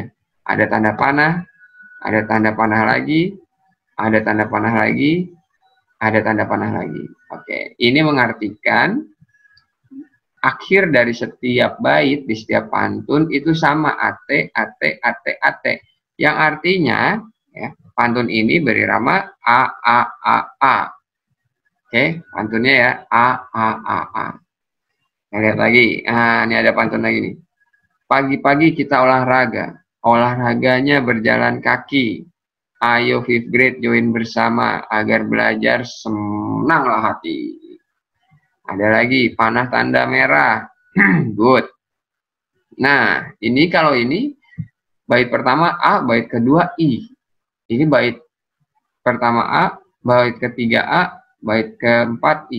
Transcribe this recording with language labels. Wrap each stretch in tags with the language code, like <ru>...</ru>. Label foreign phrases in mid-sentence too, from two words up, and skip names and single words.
<id>Ada tanda panah, ada tanda panah lagi, ada tanda panah lagi, ada tanda panah lagi. Oke, ini mengartikan akhir dari setiap bait di setiap pantun itu sama ate, ate, ate, ate. Yang artinya ya, pantun ini berirama a, a, a, a. Oke, pantunnya ya a, a, a, a. Kita lihat lagi. Nah, ini ada pantun lagi nih. Pagi-pagi kita olahraga. Olahraganya berjalan kaki. Ayo</id> <en>fifth grade</en> <id>join bersama agar belajar senanglah hati. Ada lagi, panah tanda merah. Good. Nah, ini kalau ini, bait pertama A, bait kedua I. Ini bait pertama A, bait ketiga A, bait keempat I.</id>